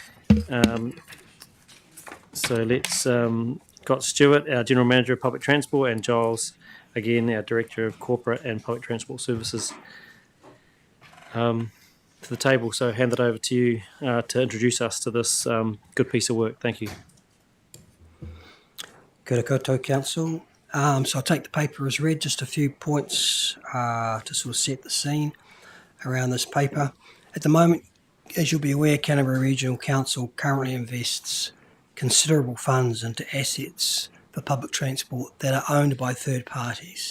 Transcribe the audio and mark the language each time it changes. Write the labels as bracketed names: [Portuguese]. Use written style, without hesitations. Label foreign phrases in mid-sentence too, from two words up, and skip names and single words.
[English] So let's got Stuart, our General Manager of Public Transport, and Giles, again, our Director of Corporate and Public Transport Services, to the table. So hand it over to you to introduce us to this good piece of work. Thank you. [Māori] Kia ora koutou, [English] Council. So I'll take the paper as read, just a few points to sort of set the scene around this paper. At the moment, as you'll be aware, Canterbury Regional Council currently invests considerable funds into assets for public transport that are owned by third parties.